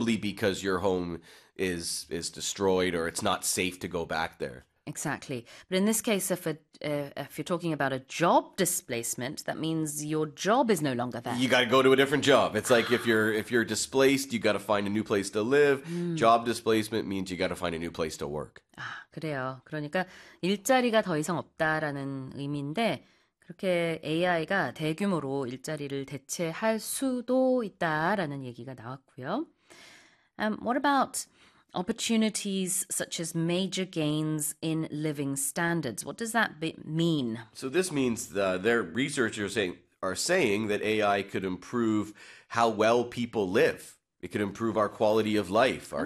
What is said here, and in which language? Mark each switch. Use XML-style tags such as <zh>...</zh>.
<en>probably because your home is destroyed or it's not safe to go back there. Exactly. But in this case, if you're talking about a job displacement, that means your job is no longer there. You got to go to a different job. It's like if you're displaced, you got to find a new place to live. Job displacement means you got to find a new place to work.</en> <ko>그래요. 그러니까 일자리가 더 이상 없다라는 의미인데, 그렇게 AI가 대규모로 일자리를 대체할 수도 있다라는 얘기가 나왔고요.</ko> <en>What about opportunities such as major gains in living standards? What does that mean? So this means their researchers are saying that AI could improve how well people live. It could improve our quality of life, our</en>